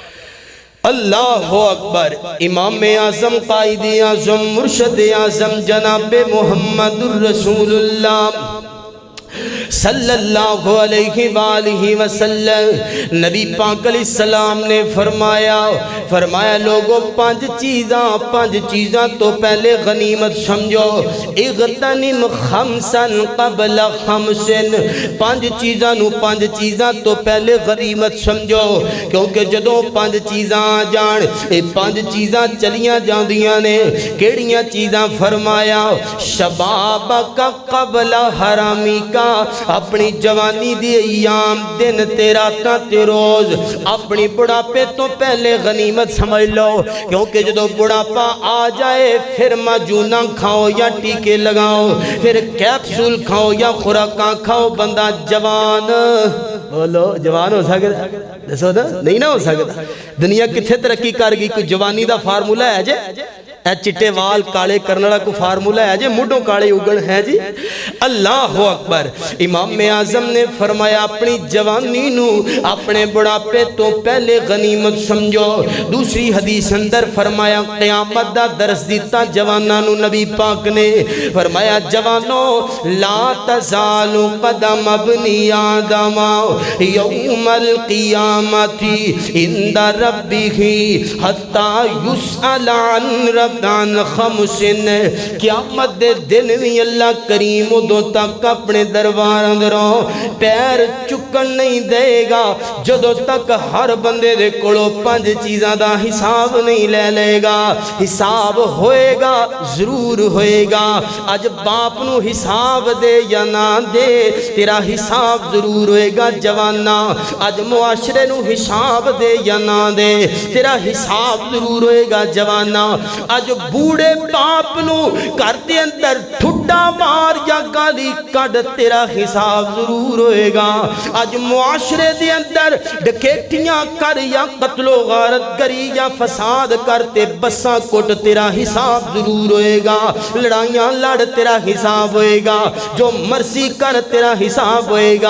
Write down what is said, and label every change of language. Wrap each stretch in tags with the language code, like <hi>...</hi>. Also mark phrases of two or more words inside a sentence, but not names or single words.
<ar>اللہ اکبر</ar> <pa>امام اعظم قائد اعظم مرشد اعظم جناب محمد الرسول اللہ</pa> <ar>صلی اللہ علیہ وآلہ وسلم</ar> <pa>نبی پاک علیہ السلام نے فرمایا لوگوں پانچ چیزاں تو پہلے غنیمت سمجھو،</pa> <ar>اغتنم خمسا قبل خمسن،</ar> <pa>پانچ چیزاں تو پہلے غنیمت سمجھو، کیونکہ جدوں پانچ چیزاں آ جان اے پانچ چیزاں چلیاں جاندیاں نے۔ کیڑیاں چیزاں؟ فرمایا</pa> <ar>شبابک قبل حرامی کا،</ar> <pa>اپنی جوانی دی ایام دن تے راتاں تے روز اپنی بڑھاپے تو پہلے غنیمت سمجھ لو، کیونکہ جدو بڑھاپا آ جائے پھر ماجونا کھاؤ یا ٹیکے لگاؤ، پھر کیپسول کھاؤ یا خوراکاں کھاؤ، بندہ جوان بولو جوان ہو سکتا؟ دسو نا، نہیں نہ ہو سکتا۔ دنیا کتھے ترقی کر گئی؟ کوئی جوانی دا فارمولہ ہے جے؟ اے چٹے وال کالے کرنے والا کوئی فارمولہ ہے جے؟ مڈوں کالے اگن ہے جی؟</pa> <ar>اللہ اکبر۔</ar> <pa>امام اعظم نے فرمایا اپنی جوانی نو اپنے بڑھاپے تو پہلے غنیمت سمجھو۔ دوسری حدیث اندر فرمایا قیامت دا درس دیتا جواناں نو نبی پاک نے فرمایا جوانو</pa> <ar>لا تزال قدم ابن آدم یوم القیامت عند ربہ حتی یسأل عن خمسن،</ar> <pa>قیامت دے دن بھی اللہ کریم ادو تک اپنے دربار اندروں پیر چکن نہیں دے گا جدو تک ہر بندے دے کولو پانچ چیزاں دا حساب نہیں لے لے گا۔ حساب ہوئے گا، ضرور ہوئے گا۔ اج باپ نو حساب دے یا نہ دے، تیرا حساب ضرور ہوئے گا جوانا۔ اج معاشرے نو حساب دے یا نہ دے، تیرا حساب ضرور ہوئے گا جوانا۔ اج بوڑے باپ نو گھر دے اندر ٹھڈا مار یا گالی کڈ، تیرا حساب ضرور ہوئے گا۔ اج معاشرے دے اندر ڈکیٹیاں کر یا قتل و غارت کری یا فساد کرتے بساں کٹ، تیرا حساب ضرور ہوئے گا۔ لڑائیاں لڑ، تیرا حساب ہوئے گا۔ جو مرضی کر، تیرا حساب ہوئے گا۔</pa>